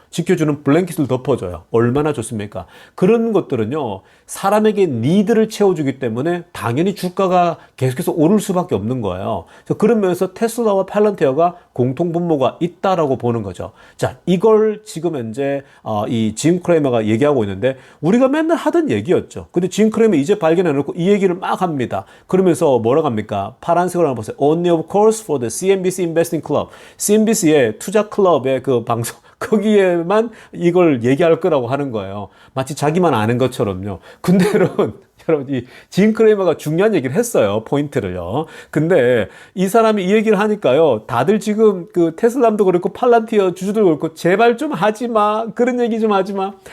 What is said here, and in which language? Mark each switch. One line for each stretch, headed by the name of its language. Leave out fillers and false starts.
Korean: 지켜주는 블랭킷을 덮어줘요. 얼마나 좋습니까? 그런 것들은요, 사람에게 니드를 채워주기 때문에 당연히 주가가 계속해서 오를 수밖에 없는 거예요. 그런 면에서 테슬라와 팔란티어가 공통분모가 있다라고 보는 거죠. 자, 이걸 지금 현재 이 짐 크레이머가 얘기하고 있는데, 우리가 맨날 하던 얘기였죠. 근데 짐 크레이머 이제 발견해놓고 이 얘기를 막 합니다. 그러면서 뭐라고 합니까? 파란색으로 한번 보세요.
English: Only of course for the CNBC Investing Club.
Korean: CNBC의 투자 클럽의 그 방송, 거기에만 이걸 얘기할 거라고 하는 거예요. 마치 자기만 아는 것처럼요. 근데 여러분, 이짐 크레이머가 중요한 얘기를 했어요. 포인트를요. 근데 이 사람이 이 얘기를 하니까요. 다들 지금 그 테슬라도 그렇고 팔란티어 주주도 그렇고 제발 좀 하지 마. 그런 얘기 좀 하지 마.